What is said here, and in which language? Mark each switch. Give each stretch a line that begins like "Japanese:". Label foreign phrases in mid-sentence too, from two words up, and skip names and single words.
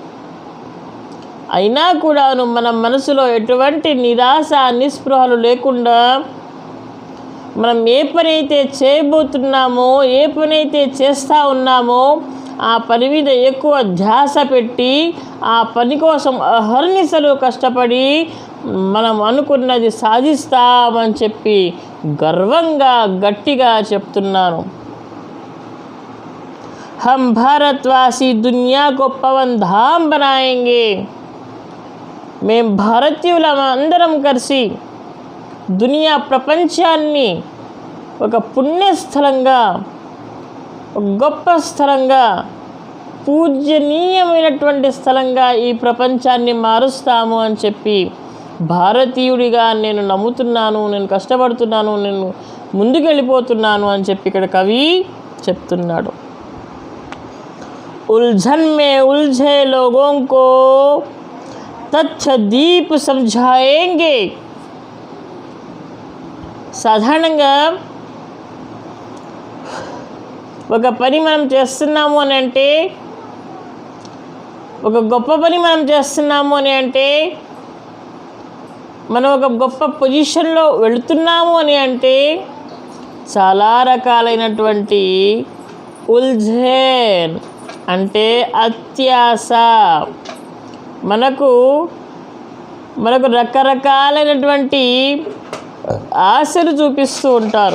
Telugu: అయినా కూడాను మన మనసులో ఎటువంటి నిరాశ నిస్పృహలు లేకుండా మనం ఏ పని అయితే చేయబోతున్నామో, ఏ పని అయితే చేస్తూ ఉన్నామో ఆ పని మీద ఎక్కువ ధ్యాస పెట్టి ఆ పని కోసం అహర్నిశలు కష్టపడి మనం అనుకున్నది సాధిస్తామని చెప్పి గర్వంగా గట్టిగా చెప్తున్నాను.
Hindi: हम भारतवासी दुनिया को पवन धाम बनाएंगे.
Telugu: మేము భారతీయులం అందరం కలిసి దునియా ప్రపంచాన్ని ఒక పుణ్యస్థలంగా, ఒక గొప్ప స్థలంగా, పూజనీయమైనటువంటి స్థలంగా ఈ ప్రపంచాన్ని మారుస్తాము అని చెప్పి భారతీయుడిగా నేను నమ్ముతున్నాను, నేను కష్టపడుతున్నాను, నేను ముందుకు వెళ్ళిపోతున్నాను అని చెప్పి ఇక్కడ కవి చెప్తున్నాడు.
Hindi: ఉల్झन में उलझे लोगों को तथ्य दीप समझाएंगे.
Telugu: సాధారణంగా ఒక పని మనం చేస్తున్నాము అని అంటే, ఒక గొప్ప పని మనం చేస్తున్నాము అని అంటే, మనం ఒక గొప్ప పొజిషన్లో వెళుతున్నాము అని అంటే చాలా రకాలైనటువంటి ఉల్झन అంటే అత్యాశ, మనకు రకరకాలైనటువంటి ఆశలు చూపిస్తూ ఉంటారు.